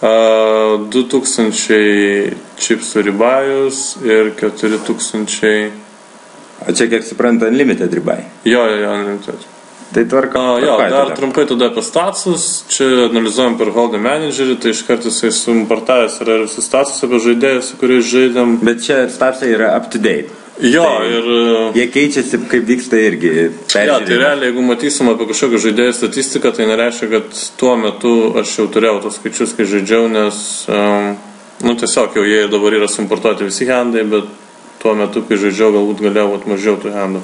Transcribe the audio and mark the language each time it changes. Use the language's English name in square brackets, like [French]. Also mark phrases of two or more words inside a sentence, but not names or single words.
[Lithuanian] 2000 čipsų ribajus ir 4000. O čia, kiek suprantu, unlimited ribai. Jo, unlimited. Tai tvarka. Jo, dar trumpai tada apie statusus. Čia analizuojam per Holder Managerį, tai iš karto jisai suimportavęs yra visus statusus apie žaidėjus, su kuriais žaidėm. Bet čia statusai yra [English] up to date. [Lithuanian] Jo, tai ir... Jie keičiasi, kaip vyksta irgi. Jo, tai realiai, jeigu matysim apie kažkokią žaidėjų statistiką, tai nereiškia, kad tuo metu aš jau turėjau tos skaičius, kai žaidžiau, nes, tiesiog jau jie dabar yra suimportuoti visi handai, bet tuo metu, kai žaidžiau, galbūt galėjau mažiau tų handų.